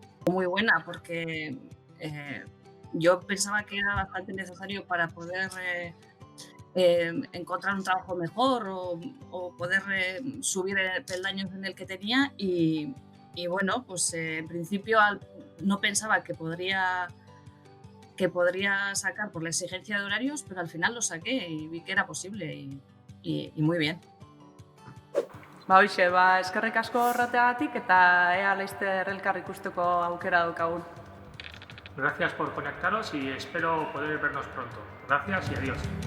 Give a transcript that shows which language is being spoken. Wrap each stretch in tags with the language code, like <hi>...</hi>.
<es>Muy buena porque yo pensaba que era bastante necesario para poder encontrar un trabajo mejor o poder subir peldaños en el que tenía y bueno, pues en principio no pensaba que podría sacar por la exigencia de horarios, pero al final lo saqué y vi que era posible y muy bien.</es> <eu>Hoxe, eskerrik asko horreteagatik eta ea laizter elkar ikusteko aukera daukagun.</eu> <es>Gracias por conectaros y espero poder vernos pronto. Gracias y adiós.</es>